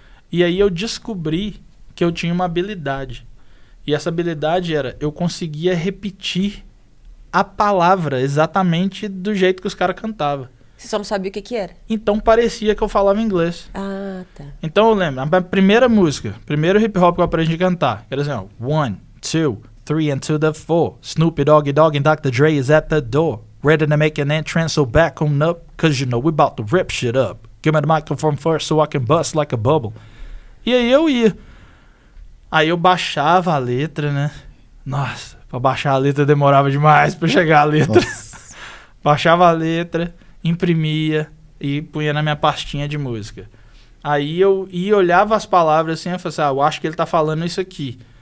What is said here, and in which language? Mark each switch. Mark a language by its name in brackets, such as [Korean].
[Portuguese] E aí eu descobri que eu tinha uma habilidade. E essa habilidade era, eu conseguia repetir a palavra exatamente do jeito que os caras cantavam. Você só não sabia o que era? Então parecia que eu falava inglês. Ah, tá. Então eu lembro, a primeira música, primeiro hip hop que eu aprendi a cantar, era assim, ó, [English] 1, 2, 3 and to the 4. Snoopy Doggy Dogg and Dr. Dre is at the door. Ready to make an entrance, so back on up, cause you know we about to rip shit up. Give me the microphone first so I can bust like a bubble. [Portuguese] E aí eu ia. Aí eu baixava a letra, né? Nossa, pra baixar a letra demorava demais pra chegar a letra. Baixava a letra, imprimia e punha na minha pastinha de música. Aí eu ia, olhava as palavras assim, eu falava assim, eu acho que ele tá falando isso aqui.